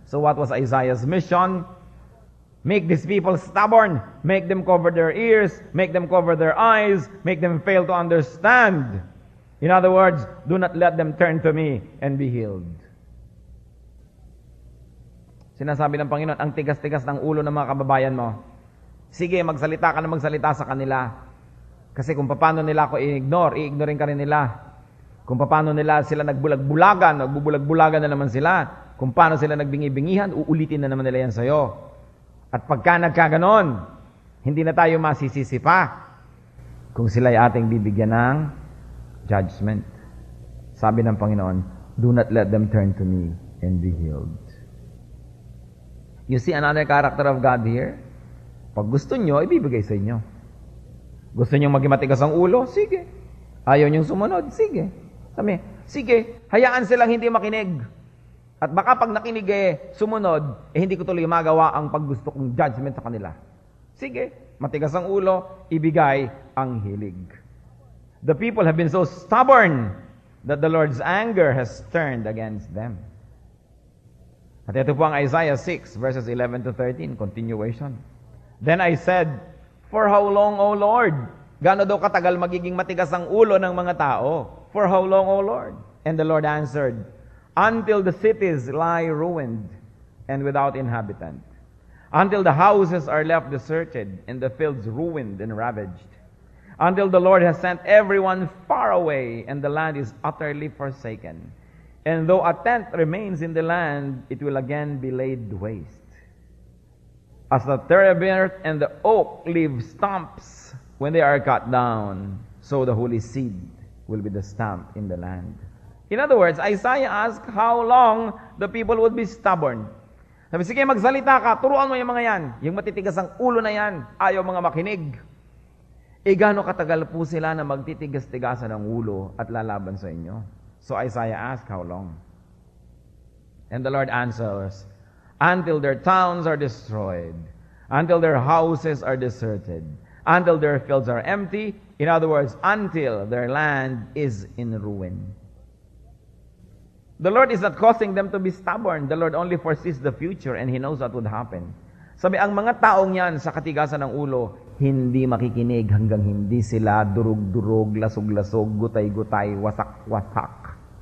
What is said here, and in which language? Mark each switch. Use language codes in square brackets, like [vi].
[en] So what was Isaiah's mission? Make these people stubborn. Make them cover their ears. Make them cover their eyes. Make them fail to understand. In other words, do not let them turn to me and be healed. [tl] Sinasabi ng Panginoon, ang tigas-tigas ng ulo ng mga kababayan mo. Sige, magsalita ka na magsalita sa kanila. Kasi kung paano nila ako i-ignorein ka rin nila. Kung paano nila sila nagbulag-bulagan, nagbubulag-bulagan na naman sila. Kung paano sila nagbingi-bingihan, uulitin na naman nila yan sa'yo. At pagka nagkaganon, hindi na tayo masisisi pa kung sila'y ating bibigyan ng judgment. Sabi ng Panginoon, [en] do not let them turn to me and be healed. You see another character of God here? [tl] Pag gusto nyo, ibibigay sa inyo. Gusto nyo maging matigas ang ulo? Sige. Ayaw nyo sumunod? Sige. Sabi, sige, hayaan silang hindi makinig. At baka pag nakinig sumunod, hindi ko tuloy magawa ang paggusto kong judgment sa kanila. Sige, matigas ang ulo, ibigay ang hilig. [en] The people have been so stubborn that the Lord's anger has turned against them. [tl] At ito po ang Isaiah 6, verses 11 to 13, continuation. [en] Then I said, for how long, O Lord? [tl] Gaano daw katagal magiging matigas ang ulo ng mga tao? [en] For how long, O Lord? And the Lord answered, until the cities lie ruined and without inhabitant, until the houses are left deserted and the fields ruined and ravaged, until the Lord has sent everyone far away and the land is utterly forsaken. And though a tent remains in the land, it will again be laid waste. As the terebinth and the oak leave stumps when they are cut down, so the holy seed will be the stump in the land. In other words, Isaiah asked how long the people would be stubborn. [tl] Sabi, sige, magsalita ka, turuan mo yung mga yan. Yung matitigas ang ulo na yan, ayaw mga makinig. Gaano katagal po sila na magtitigas-tigasan ng ulo at lalaban sa inyo? [en] So Isaiah asked, how long? And the Lord answers, until their towns are destroyed, until their houses are deserted, until their fields are empty. In other words, until their land is in ruin. The Lord is not causing them to be stubborn. The Lord only foresees the future and He knows what would happen. [tl] Sabi, ang mga taong yan sa katigasan ng ulo, hindi makikinig hanggang hindi sila durug-durug, lasog-lasog, gutay-gutay, wasak-wasak.